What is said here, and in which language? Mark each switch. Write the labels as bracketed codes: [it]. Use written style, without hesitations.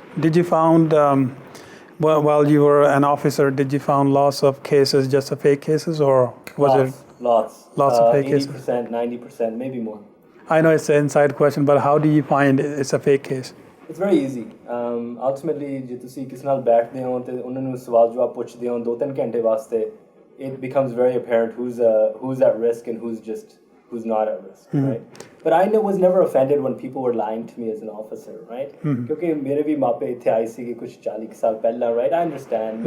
[en] Did you found while you were an officer did you found lots of cases just fake cases or was lots of fake 80%, cases 90% maybe more. I know it's an inside question but how do you find it's a fake case? It's very easy. Ultimately, [pa] ਜੇ ਤੁਸੀਂ ਕਿਸੇ ਨਾਲ ਬੈਠਦੇ ਹੋ ਤੇ ਉਹਨਾਂ ਨੂੰ ਸਵਾਲ ਜਵਾਬ ਪੁੱਛਦੇ ਹੋ 2-3 ਘੰਟੇ ਵਾਸਤੇ, [en] it becomes very apparent who's at risk and who's not at risk, right? But I was never offended when people were lying to me as an officer, right? [pa] ਕਿਉਂਕਿ ਮੇਰੇ ਵੀ ਮਾਪੇ ਇੱਥੇ ਆਏ ਸੀਗੇ ਕੁਝ 40 ਸਾਲ ਪਹਿਲਾਂ, [en] right? I understand.